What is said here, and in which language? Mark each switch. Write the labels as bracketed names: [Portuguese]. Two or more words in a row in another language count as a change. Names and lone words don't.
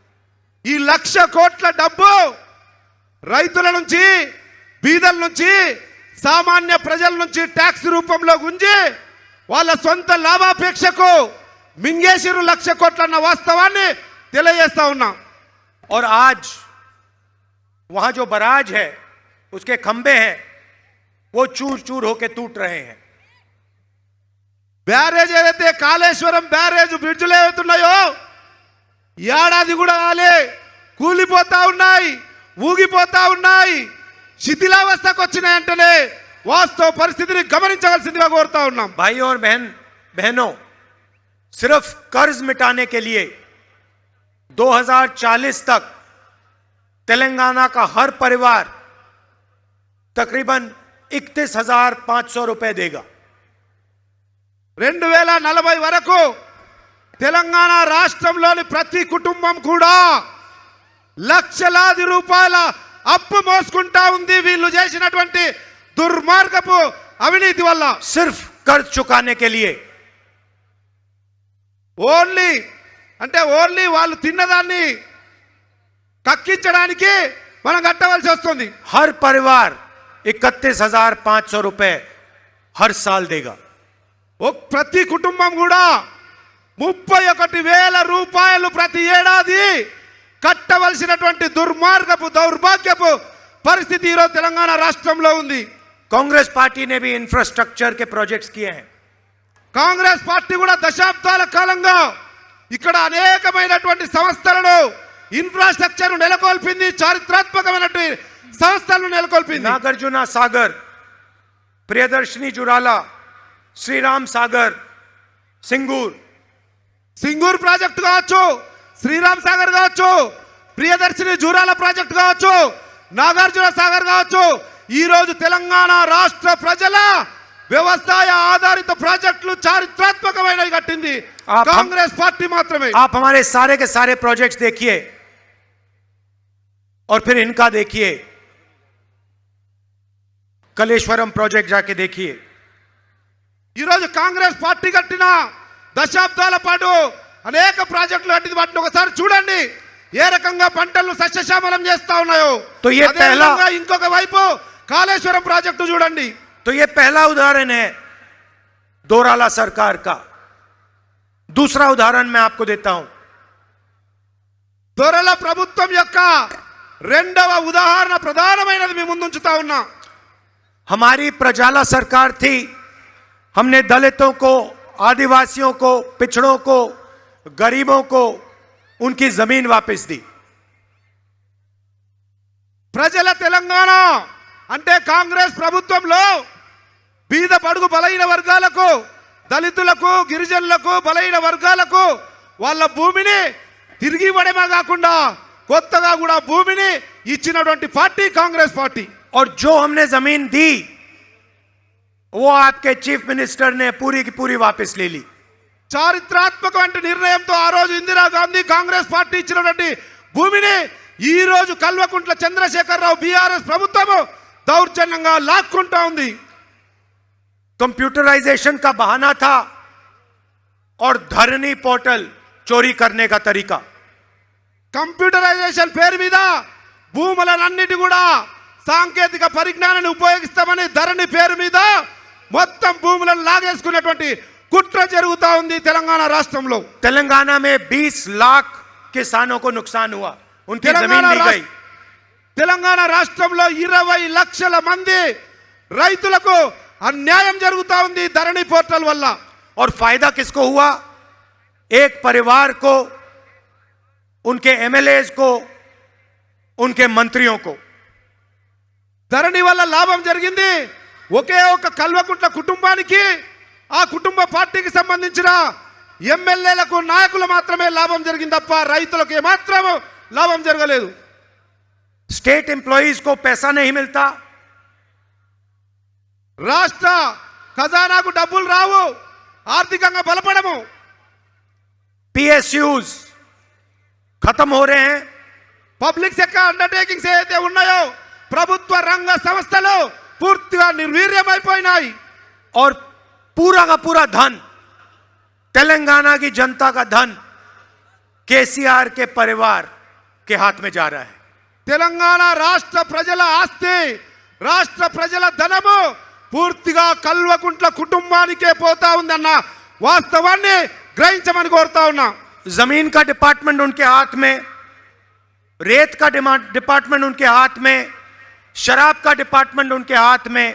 [Telugu] ఈ 1,00,000 కోట్ల డబ్బు రైతుల నుంచి, బీదల నుంచి, సామాన్య ప్రజల నుంచి ట్యాక్స్ రూపంలో గుంజి వాళ్ళ సొంత లాభాపేక్షకు మింగేసిరు 1,00,000 కోట్ల అన్న వాస్తవాన్ని తెలియజేస్తా ఉన్నాం. [Hindi] और आज वहां जो बराज है, उसके खंबे हैं, वो चूर चूर होकर टूट रहे हैं. [Telugu] బ్యారేజ్ ఏదైతే కాళేశ్వరం బ్యారేజ్ బ్రిడ్జ్లు ఏవైతున్నాయో ఏడాది కూడా కాలే, కూలిపోతా ఉన్నాయి, ఊగిపోతా ఉన్నాయి, శిథిలావస్థకు వచ్చినాయంటేనే వాస్తవ పరిస్థితిని గమనించవలసిందిగా కోరుతా ఉన్నాం. [Hindi] भाइयों और बहनों, सिर्फ कर्ज मिटाने के लिए 2040 तक तेलंगाना का हर परिवार तकरीबन 31,500 रुपए देगा. [Telugu] 2040 వరకు తెలంగాణ రాష్ట్రంలోని ప్రతి కుటుంబం కూడా లక్షలాది రూపాయల అప్పు మోసుకుంటా ఉంది వీళ్ళు చేసినటువంటి దుర్మార్గపు అవినీతి వల్ల. [Hindi] सिर्फ कर्ज चुकाने के लिए. [Telugu] ఓన్లీ వాళ్ళు తిన్నదాన్ని కక్కించడానికి మనం కట్టవలసి వస్తుంది. [Hindi] हर परिवार 31,500 रुपए हर साल देगा. [Telugu] ప్రతి కుటుంబం కూడా 31,000 రూపాయలు ప్రతి ఏడాది కట్టవలసినటువంటి దుర్మార్గపు, దౌర్భాగ్యపు పరిస్థితి ఈరోజు తెలంగాణ రాష్ట్రంలో ఉంది. [Hindi] कांग्रेस पार्टी ने भी इंफ्रास्ट्रक्चर के प्रोजेक्ट्स किए हैं. [Telugu] కాంగ్రెస్ పార్టీ కూడా దశాబ్దాల కాలంగా ఇక్కడ అనేకమైనటువంటి సంస్థలను, ఇన్ఫ్రాస్ట్రక్చర్ నెలకొల్పింది, చారిత్రాత్మకమైనటువంటి సంస్థలను నెలకొల్పింది. [Hindi] नागार्जुना सागर, प्रियदर्शनी जुराला, श्रीराम सागर, [Telugu] సింగూర్ ప్రాజెక్టు కావచ్చు, శ్రీరామ్ సాగర్ కావచ్చు, ప్రియదర్శిని జూరాల ప్రాజెక్టు కావచ్చు, నాగార్జున సాగర్ కావచ్చు, ఈ రోజు తెలంగాణ రాష్ట్ర ప్రజల వ్యవసాయ ఆధారిత ప్రాజెక్టులు చారిత్రాత్మకమైనవి కట్టింది కాంగ్రెస్ పార్టీ మాత్రమే. [Hindi] आप हमारे सारे के सारे प्रोजेक्ट्स देखिए और फिर इनका देखिए. कलेश्वरम प्रोजेक्ट जाके देखिए. [Telugu] ఈ రోజు కాంగ్రెస్ పార్టీ కట్టిన దశాబ్దాల పాటు అనేక ప్రాజెక్టులు కట్టింది. వాటిని ఒకసారి చూడండి ఏ రకంగా పంటలను సస్యశ్యామలం చేస్తా ఉన్నాయో. [Hindi] तो ये [Telugu] అదే [Hindi] पहला [Telugu] విధంగా ఇంకొక వైపు కాళేశ్వరం ప్రాజెక్టు చూడండి. [Hindi] तो ये पहला उदाहरण है दोराला सरकार का. दूसरा उदाहरण मैं आपको देता हूं. [Telugu] దొరల ప్రభుత్వం యొక్క రెండవ ఉదాహరణ ప్రధానమైనది మీ ముందుంచుతా ఉన్నా. [Hindi] हमारी प्रजाला सरकार थी. हमने दलितों को, आदिवासियों को, पिछड़ों को, गरीबों को उनकी जमीन वापस दी. [Telugu] ప్రజల తెలంగాణ అంటే కాంగ్రెస్ ప్రభుత్వంలో బీద బడుగు బలహీన వర్గాలకు, దళితులకు, గిరిజనులకు, బలహీన వర్గాలకు వాళ్ళ భూమిని తిరిగి ఇవ్వడమే కాకుండా కొత్తగా కూడా భూమిని ఇచ్చినటువంటి పార్టీ కాంగ్రెస్ పార్టీ. [Hindi] और जो हमने जमीन दी वो आपके [English] chief minister [Hindi] ने पूरी की पूरी वापस ले ली. [Telugu] చారిత్రాత్మకమైన నిర్ణయంతో ఆ రోజు ఇందిరాగాంధీ కాంగ్రెస్ పార్టీ ఇచ్చినటువంటి భూమిని ఈ రోజు కల్వకుంట్ల చంద్రశేఖరరావు బీఆర్ఎస్ ప్రభుత్వము దౌర్జన్యంగా లాక్కుంటా ఉంది. [Hindi] कंप्यूटराइजेशन का बहाना था और धरनी पोर्टल चोरी करने का तरीका. [Telugu] కంప్యూటరైజేషన్ పేరు మీద భూములన్నిటి కూడా సాంకేతిక పరిజ్ఞానాన్ని ఉపయోగిస్తామని ధరణి పేరు మీద మొత్తం భూములను లాగేసుకున్నటువంటి కుట్ర జరుగుతా ఉంది తెలంగాణ రాష్ట్రంలో. [Hindi] तेलंगाना में 20 लाख किसानों को नुकसान हुआ. उनकी जमीन ली गई. [Telugu] తెలంగాణ రాష్ట్రంలో 20 లక్షల మంది రైతులకు అన్యాయం జరుగుతా ఉంది ధరణి పోర్టల్ వల్ల. [Hindi] और फायदा किसको हुआ? एक परिवार को, उनके एमएलएज को, उनके मंत्रियों को. [Telugu] ధరణి వల్ల లాభం జరిగింది ఒకే ఒక కల్వకుంట్ల కుటుంబానికి, ఆ కుటుంబ పార్టీకి సంబంధించిన ఎమ్మెల్యేలకు, నాయకులు మాత్రమే లాభం జరిగింది తప్ప రైతులకు ఏమాత్రం లాభం జరగలేదు. [English] state employees [Hindi] को पैसा नहीं मिलता, [Telugu] రాష్ట్ర ఖజానాకు డబ్బులు రావు, ఆర్థికంగా బలపడము. [Hindi] पीएसयूज खत्म हो रहे हैं, [English] public sector undertakings [Telugu] ఏదైతే ఉన్నాయో ప్రభుత్వ రంగ సంస్థలు పూర్తిగా నిర్వీర్యమైపోయినాయి. [Hindi] और पूरा का पूरा धन, तेलंगाना की जनता का धन केसीआर के परिवार के हाथ में जा रहा है. [Telugu] తెలంగాణ రాష్ట్ర ప్రజల ఆస్తి, రాష్ట్ర ప్రజల ధనము పూర్తిగా కల్వకుంట్ల కుటుంబానికే పోతా ఉందన్న వాస్తవాన్ని గ్రహించమని కోరుతా ఉన్నా. [Hindi] जमीन का डिपार्टमेंट उनके हाथ में, रेत का डिपार्टमेंट उनके हाथ में, शराब का डिपार्टमेंट उनके हाथ में.